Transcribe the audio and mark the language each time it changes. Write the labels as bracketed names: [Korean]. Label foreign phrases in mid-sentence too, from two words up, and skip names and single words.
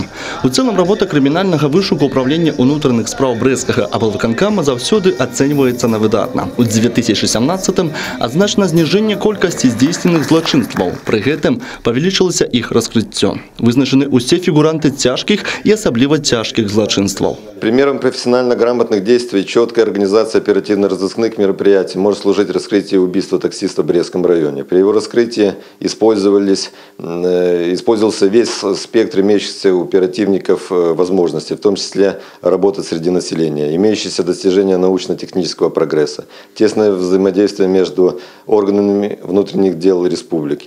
[Belarusian] У цэлым работа крымінальнага вышуку ўправлення ўнутраных спраў брэсцкага аблвыканкама заўсёды ацэньваецца на выдатна. У 2017-м адзначана зніжэнне колькасці здзейсненых злачынстваў. Пры гэтым павялічылася іх раскрыццё. Вызначаны ўсе фігуранты цяжкіх і асабліва цяжкіх злачынстваў. [Russian] Примером профессионально грамотных действий четкая организация оперативно-розыскных мероприятий может служить раскрытию убийства таксиста в Брестском районе. При его раскрытии использовался весь спектр имеющихся у оперативников возможностей, в том числе работать среди населения, имеющиеся достижения научно-технического прогресса, тесное взаимодействие между органами внутренних дел республики.